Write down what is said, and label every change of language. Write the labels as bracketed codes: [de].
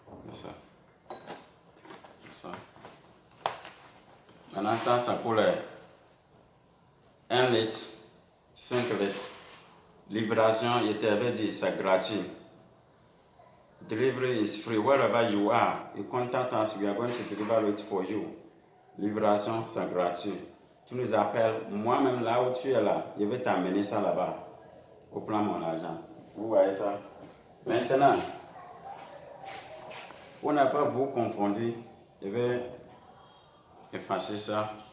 [fr] C'est ça. C'est ça. Maintenant, ça, c'est pour les 1 litre, 5 litres. Livraison, il t'avait dit, c'est gratuit. [en] Delivery is free. Wherever you are, you contact us, we are going to deliver it for you. [fr] Livraison, c'est gratuit. Tu nous appelles, moi-même là où tu es là, je vais t'amener ça là-bas. Pour prendre mon argent. Vous voyez ça? Maintenant, pour ne pas vous confondre, je vais effacer ça.